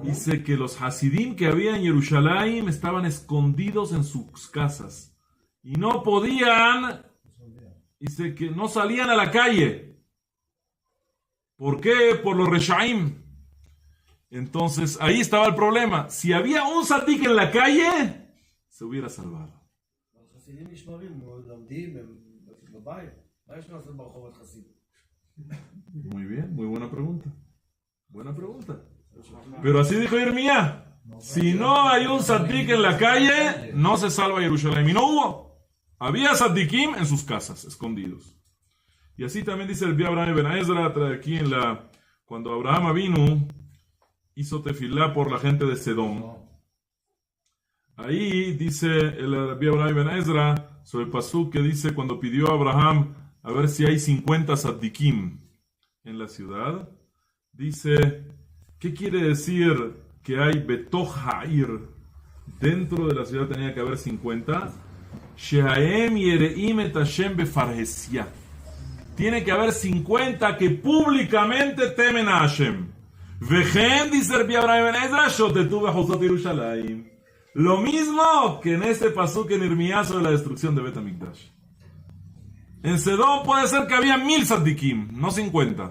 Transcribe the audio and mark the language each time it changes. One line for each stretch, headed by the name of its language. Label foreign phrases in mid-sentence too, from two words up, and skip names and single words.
Spanish: Dice que los Hasidim que había en Jerusalén estaban escondidos en sus casas. Y no podían, dice que no salían a la calle. ¿Por qué? Por los Reshaim. Entonces, ahí estaba el problema. Si había un tzadik en la calle, se hubiera salvado.
Hebrew: חסידים נשמרים, לומדים, הם בבית. מה יש לעשות ברחובות חסידים?
Spanish: Muy bien, muy buena pregunta. Buena pregunta. Pero así dijo Irmía. Si no hay un tzadik en la calle, no se salva Jerusalén. Y no hubo. Había tzadikim en sus casas, escondidos. Y así también dice el Rabbi Abraham Ben Ezra, trae aquí cuando Abraham Avinu hizo tefilá por la gente de Sedom. Ahí dice el Rabbi Abraham Ben Ezra sobre el pasuk que dice cuando pidió a Abraham a ver si hay 50 tzadikim en la ciudad. Dice, ¿qué quiere decir que hay
Hebrew: בתוך העיר?
Spanish: Dentro de la ciudad tenía que haber 50.
Hebrew: שהם יראים את השם בפרהסיא.
Spanish: Tiene que haber 50 que públicamente temen a Hashem. Vejen, dice Rabbi Abraham Ben Ezra,
Hebrew: שוטטו בחוצות ירושלים.
Spanish: Lo mismo que en este pasuk en Irmía sobre la destrucción de Bet HaMikdash. En Sedom puede ser que había 1000 tzadikim, no 50.